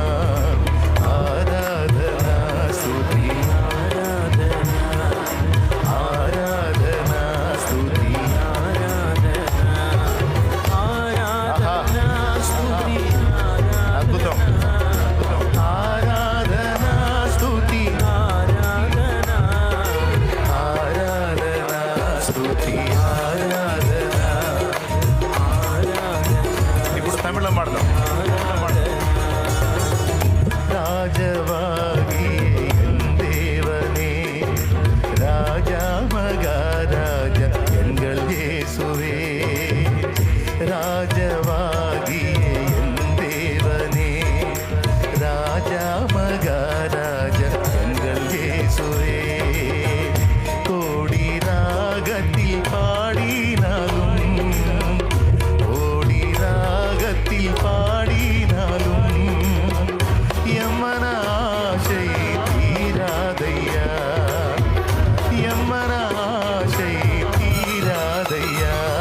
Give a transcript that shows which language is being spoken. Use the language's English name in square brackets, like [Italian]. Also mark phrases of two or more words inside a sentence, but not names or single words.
[Telugu] ఆరాధనా స్తుతి ఆరాధనా, ఆరాధనా స్తుతి ఆరాధనా, ఆరాధనా స్తుతి అద్భుతం, ఆరాధనా స్తుతి ఆరాధనా, ఆరాధనా స్తుతి ఆరాధనా, ఆరాధనా. ఇప్పుడు తమిళం పాడదాం. [Tamil] ராஜவாகிய என் தேவனே, ராஜா மகாராஜா எங்கள் இயேசுவே, ராஜவாகிய என் தேவனே, ராஜா மகாராஜா எங்கள் இயேசுவே, கோடி ராகத்தில் பாடினாலும், கோடி ராகத்தில் பாடினாலும் எம்மனாசை தீராதையா, எம்மனாசை தீராதையா.